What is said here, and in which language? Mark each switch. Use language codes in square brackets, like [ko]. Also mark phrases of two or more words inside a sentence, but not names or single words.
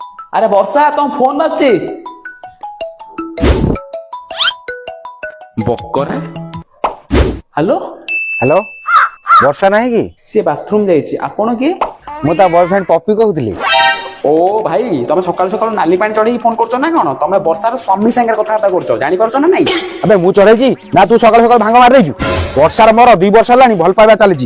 [bn] আরে বর্ষা তোমার ফোন বাজছে। বকরা হ্যালো [en] হ্যালো [or] ବର୍ଷା ନାହିଁ କି? ସିଏ ବାଥରୁମ ଯାଇଛି। ଆପଣ କିଏ? ମୁଁ ତା ବୟଫ୍ରେଣ୍ଡ ପପି କହୁଥିଲି। ଓ ଭାଇ ତମେ ସକାଳୁ ସକାଳୁ ନାଲି ପାଣି ଚଢେଇକି ଫୋନ କରୁଛ ନା କଣ? ତମେ ବର୍ଷାର ସ୍ୱାମୀ ସାଙ୍ଗରେ କଥାବାର୍ତ୍ତା କରୁଛ, ଜାଣିପାରୁଛ ନା ନାଇଁ? ଆବେ ମୁଁ ଚଢେଇଛି ନା ତୁ ସକାଳୁ ସକାଳୁ ଭାଙ୍ଗ ମାରି ଦେଇଛୁ? ବର୍ଷାର ମୋର 2 ବର୍ଷ ହେଲାଣି ଭଲ ପାଇବା ଚାଲିଛି।